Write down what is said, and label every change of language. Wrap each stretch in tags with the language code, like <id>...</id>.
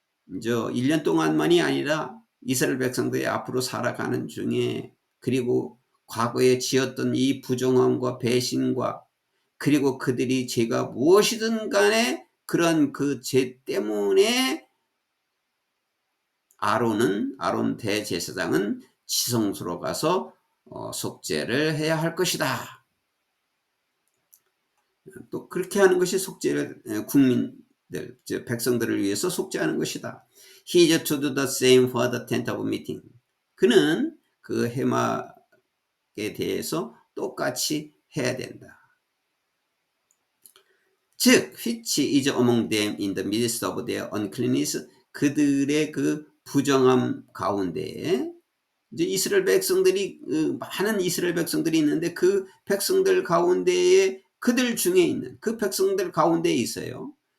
<ko>1년 동안만이 아니라 이스라엘 백성들이 앞으로 살아가는 중에, 그리고 과거에 지었던 이 부정함과 배신과, 그리고 그들이 죄가 무엇이든 간에 그런 그 죄 때문에 아론 대제사장은 지성소로 가서 속죄를 해야 할 것이다. 또 그렇게 하는 것이 속죄를, 국민들, 백성들을 위해서 속죄하는 것이다.</ko> <en>He is to do the same for the tent of meeting.</en> <ko>그는 그 회막에 대해서 똑같이 해야 된다. 즉,</ko> <en>which is among them in the midst of their uncleanness,</en> <ko>그들의 그 부정함 가운데, 이제 이스라엘 백성들이, 많은 이스라엘 백성들이 있는데 그 백성들 가운데에, 그들 중에 있는 그 백성들 가운데에 있어요.</ko>